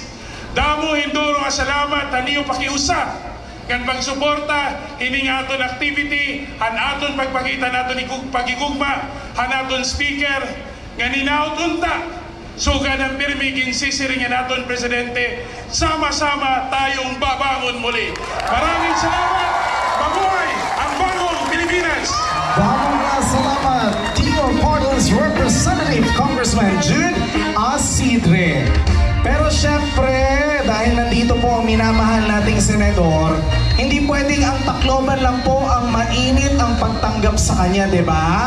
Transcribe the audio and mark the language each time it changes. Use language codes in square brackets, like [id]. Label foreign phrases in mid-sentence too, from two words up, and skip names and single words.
[war] Damo hinduro nga salamat haniyo pakiusap kan pagsuporta hining aton activity, han aton pagpakita naton ni pagigugma, han aton speaker nga ninaot unta sugad ang pirmi ginsisiringan naton Presidente, [tl] sama-sama tayong babangon muli. Maraming salamat. Mabuhay ang bagong Pilipinas. Maraming salamat, Dino Parlis Representative Congressman Jude Asidre. Pero syempre, dahil nandito po ang minamahal nating senador, hindi pwedeng ang Tacloban lang po ang mainit ang pagtanggap sa kanya, di ba?